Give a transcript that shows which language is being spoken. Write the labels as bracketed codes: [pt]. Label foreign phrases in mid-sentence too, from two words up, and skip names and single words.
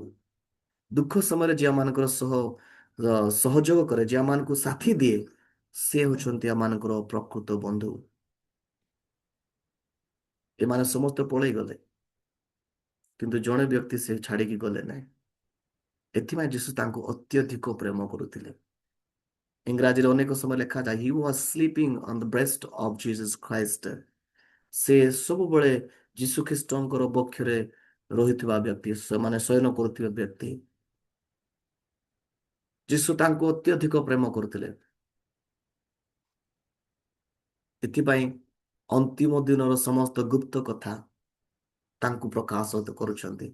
[or] ଦୁଃଖ ସମୟରେ ଯେଉଁମାନଙ୍କର ସହଯୋଗ କରେ, ଯେଉଁମାନଙ୍କୁ ସାଥି ଦିଏ, ସେ ହେଉଛନ୍ତି ଆମମାନଙ୍କର ପ୍ରକୃତ ବନ୍ଧୁ। ଏମାନେ ସମସ୍ତେ ପଳେଇ ଗଲେ, କିନ୍ତୁ ଜଣେ ବ୍ୟକ୍ତି ସେ ଛାଡିକି ଗଲେ ନାହିଁ। ଏଥିପାଇଁ ଯୀଶୁ ତାଙ୍କୁ ଅତ୍ୟଧିକ ପ୍ରେମ କରୁଥିଲେ। ଇଂରାଜୀରେ ଅନେକ ସମୟ ଲେଖାଯାଏ, [en] he was sleeping on the breast of Jesus Christ। [or] ସେ ସବୁବେଳେ ଯୀଶୁଖ୍ରୀଷ୍ଟଙ୍କର ବକ୍ଷରେ ରହିଥିବା ବ୍ୟକ୍ତି, ସେମାନେ ଶୟନ କରୁଥିବା ବ୍ୟକ୍ତି। ଯୀଶୁ ତାଙ୍କୁ ଅତ୍ୟଧିକ ପ୍ରେମ କରୁଥିଲେ। ଏଥିପାଇଁ ଅନ୍ତିମ ଦିନର ସମସ୍ତ ଗୁପ୍ତ କଥା ତାଙ୍କୁ ପ୍ରକାଶ କରୁଛନ୍ତି।